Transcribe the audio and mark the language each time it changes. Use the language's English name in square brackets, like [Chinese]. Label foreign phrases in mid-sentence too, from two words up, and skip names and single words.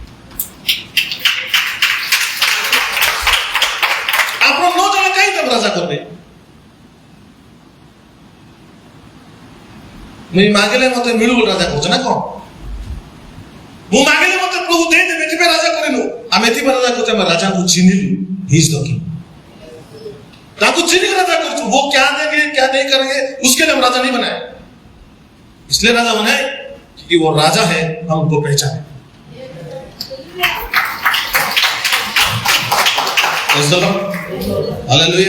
[Odia] ଆପଣ ନ ଜଣେ କାହିଁକି ତାକୁ ରାଜା କରିବେ? ମୁଁ ମାଗିଲେ ମତେ ମିଳୁ ବୋଲି ରାଜା କରୁଛ ନା କଣ? ମୁଁ ମାଗିଲେ ମତେ ପ୍ରଭୁ ଦେଇଦେବେ, ଏଥିପାଇଁ ରାଜା କରିନୁ। ଆମେ ଏଥିପାଇଁ ରାଜା କରୁଛୁ, ଆମେ ରାଜାଙ୍କୁ ଚିହ୍ନିଲୁ। [English] He is the king. [Odia] ତାକୁ ଚିହ୍ନି ରାଜା କର [Hindi] वो क्या देंगे क्या नहीं करेंगे उसके लिए हम राजा नहीं बनाए, इसलिए राजा बनाए क्योंकि वो राजा है, हम उनको पहचाने। हालेलुया।